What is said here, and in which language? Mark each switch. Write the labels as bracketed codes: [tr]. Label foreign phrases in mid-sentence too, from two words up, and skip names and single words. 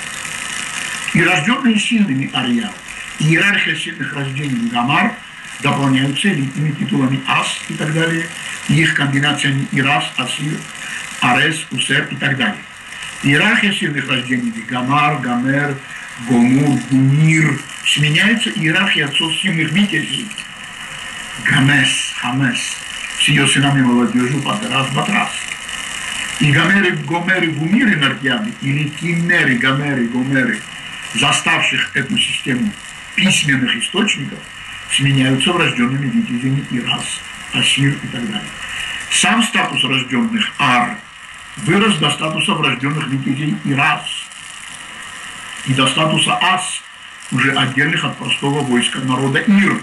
[ru] И рожденные сильными Арьял, и иерархия сильных рождений Гамар дополняются элитными титулами Ас и так далее, и их комбинациями Ирас, Асир, Арес, Усер и так далее. Иерархия сильных рождений Гамар, Гамер, Гомур, Гумир сменяется иерархией отцов сильных витязей. Гамес, Хамес, с ее сынами молодежью Патрас, Батрас. И Гомеры, Гомеры, Гумиры Нартиады, или Киммеры, Гомеры, Гомеры, заставших эту систему письменных источников, сменяются врожденными витязями Ирас, Асир и так далее. Сам статус рожденных Ар вырос до статуса врожденных витязей Ирас и до статуса Ас, уже отдельных от простого войска народа Ир.